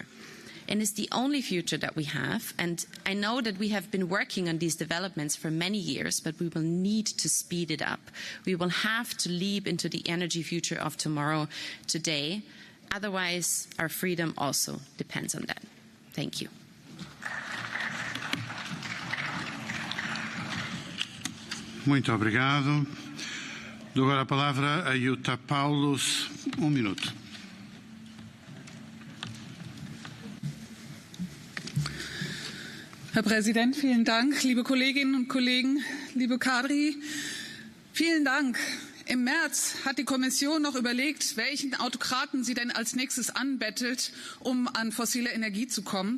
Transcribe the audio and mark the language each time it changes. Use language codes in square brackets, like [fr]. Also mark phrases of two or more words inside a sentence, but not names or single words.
[en] And it's the only future that we have. And I know that we have been working on these developments for many years, but we will need to speed it up. We will have to leap into the energy future of tomorrow today. Otherwise, our freedom also depends on that. Thank you. [pt] Muito obrigado. Dou agora a palavra a Jutta Paulus, minuto. [de] Herr Präsident, vielen Dank. Liebe Kolleginnen und Kollegen, liebe Kadri, vielen Dank. Im März hat die Kommission noch überlegt, welchen Autokraten sie denn als nächstes anbettelt, um an fossile Energie zu kommen.